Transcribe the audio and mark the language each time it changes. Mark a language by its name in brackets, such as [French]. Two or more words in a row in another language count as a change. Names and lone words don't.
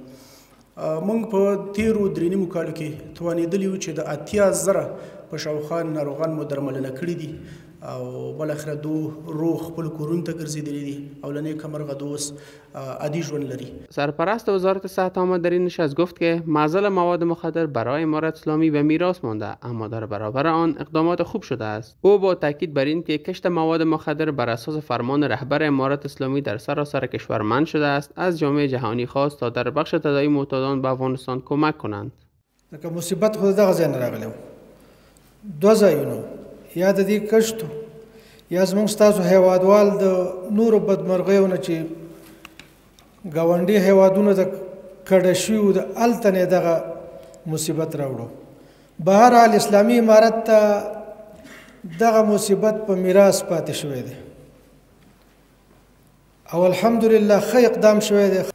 [Pashto] موږ په تیرو درې نیمو کالو کې توانېدلي وو چې د 80,000 په شاوخوا ناروغان مو درملنه کړي دي او بالاخره دو روغ خپل کورونو ته ګرځېدلي دي او له نیکه مرغه دو اوس عادي ژوند لري. [Persian] سرپرست وزارت صحت عامه در این نشست گفت که معضل مواد مخدر برای امارت اسلامی به میراث مانده، اما در برابر آن اقدامات خوب شده است. او با تاکید بر این که کشت مواد مخدر بر اساس فرمان رهبر امارت اسلامی در سراسر کشور منع شده است، از جامعه جهانی خواست تا در بخش تداوی معتادان به افغانستان کمک کنند. [Pashto] که مصیبت خود دغه ځای نه راغلی و، دوه ځایونو یا د دې کشتو یا زموږ ستاسو هیوادوال د نورو بدمرغیو نه چې ګاونډي هیوادونو ته کډه شوي وو د هلته نه دغه مصیبت راوړو. به هر حال اسلامي امارت ته دغه مصیبت په میراث پاتې شوی دی او الحمدلله ښه اقدام شوی دی.